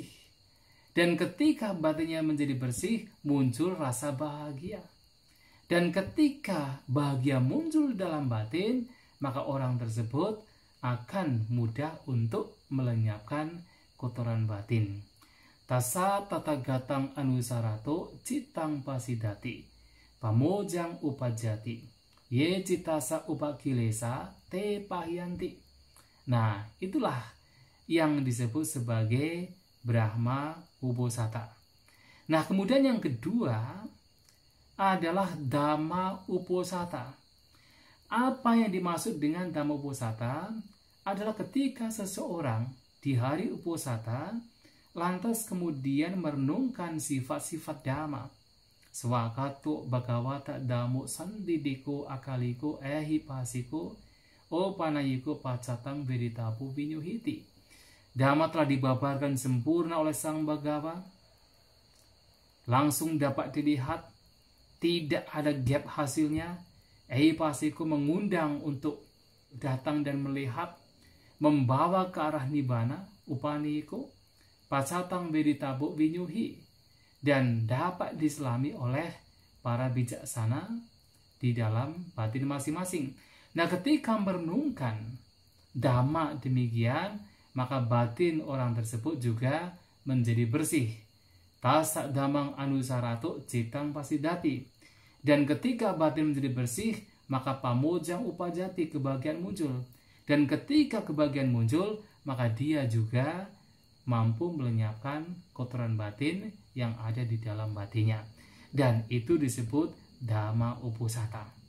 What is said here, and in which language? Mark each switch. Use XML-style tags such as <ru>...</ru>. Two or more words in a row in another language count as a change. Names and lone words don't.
<id>Dan ketika batinnya menjadi bersih, muncul rasa bahagia. Dan ketika bahagia muncul dalam batin, maka orang tersebut akan mudah untuk melenyapkan kotoran batin.</id> <pi>Tasa Tathagatang anusarato citang pasidati, pamojang upajati, ye citasa upakilesa te pahyanti.</pi> <id>Nah, itulah yang disebut sebagai Brahma uposatha. Nah, kemudian yang kedua adalah Dhamma uposatha. Apa yang dimaksud dengan Dhamma uposatha adalah ketika seseorang di hari uposatha lantas kemudian merenungkan sifat-sifat Dhamma.</id> <pi>Swakato Bhagavata Dhammo Sandidiko Akaliko Ehipasiko O Panayiko Pacatang Veditapu Vinyuhiti.</pi> <id>Dhamma telah dibabarkan sempurna oleh Sang Bhagawa. Langsung dapat dilihat, tidak ada gap hasilnya. Ehipasiko mengundang untuk datang dan melihat, membawa ke arah Nibbana,</id> <pi>Upanayiko, Pacatang Veditapu Vinyuhi,</pi> <id>dan dapat diselami oleh para bijaksana di dalam batin masing-masing. Nah, ketika merenungkan Dhamma demikian, maka batin orang tersebut juga menjadi bersih.</id> <pi>Tasa Dhammang anusarato citang pasidati.</pi> <id>Dan ketika batin menjadi bersih, maka</id> <pi>pamojang upajati,</pi> <id>kebahagiaan muncul. Dan ketika kebahagiaan muncul, maka dia juga mampu melenyapkan kotoran batin yang ada di dalam batinnya. Dan itu disebut Dhamma uposatha.</id>